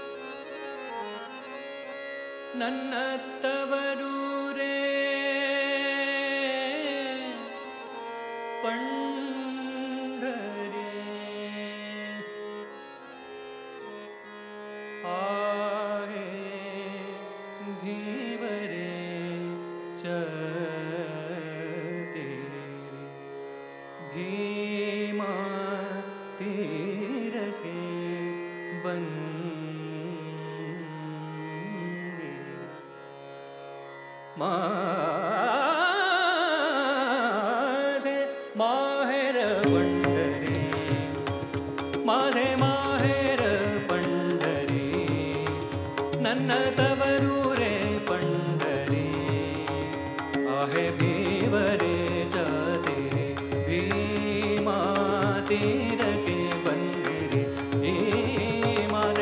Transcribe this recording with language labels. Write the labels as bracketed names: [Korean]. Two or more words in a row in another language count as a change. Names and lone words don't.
[Kannada] ನನ್ನ ತವರೂರೇ [Marathi] पंढरी आहे धीवरे चते भीमा तीर के बंदे माझे माहेर पंढरी माझे माहेर पंढरी ನನ್ನ [Kannada] ತವರೂರೇ [Marathi] पंढरी आहे भीवरे जाते भीमा तीर के बंदिरे माझे